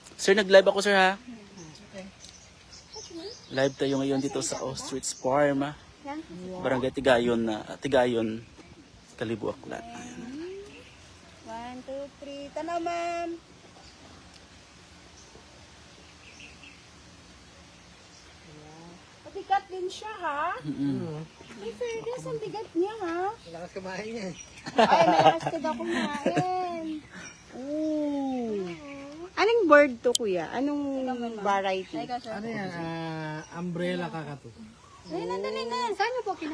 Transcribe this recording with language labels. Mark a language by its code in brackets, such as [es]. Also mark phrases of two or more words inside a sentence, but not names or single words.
[tl] Sir, nag-live ako, sir, ha? Live tayo ngayon dito sa Ostrich Farm, Barangay Tigayon, Tigayon, Kalibo, Aklan. 1, 2, 3. Tanaw, ma'am. Patikat din siya, ha? Ay, fairness, ang bigat niya, ha? Lakas kumain niya. Ay, malakas ka daw kumain. Ooh. Anong bird to, kuya? Anong variety? Ano yan? [en] Umbrella kakato. [tl] Ay, nandali na. Saan niyo po kinuha?